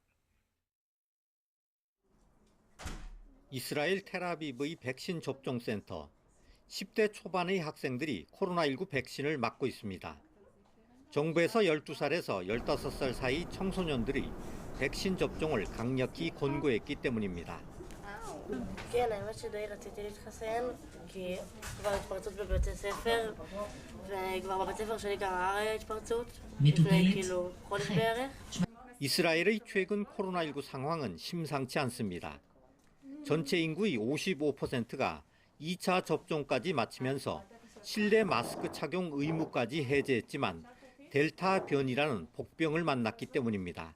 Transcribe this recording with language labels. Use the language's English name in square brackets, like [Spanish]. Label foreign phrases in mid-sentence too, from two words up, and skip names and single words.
[Korean] 이스라엘 텔아비브의 백신 접종센터. 10대 초반의 학생들이 코로나19 백신을 맞고 있습니다. 정부에서 12살에서 15살 사이 청소년들이 백신 접종을 강력히 권고했기 때문입니다. [Hebrew] כן, האמת שדי רציתי להתחסן, כי כבר התפרצות בבית הספר, וכבר בבית הספר שלי גם היה התפרצות, לפני כאילו חודש בערך. [Korean] 이스라엘의 최근 코로나19 상황은 심상치 않습니다. 전체 인구의 55%가 2차 접종까지 마치면서 실내 마스크 착용 의무까지 해제했지만 델타 변이라는 복병을 만났기 때문입니다.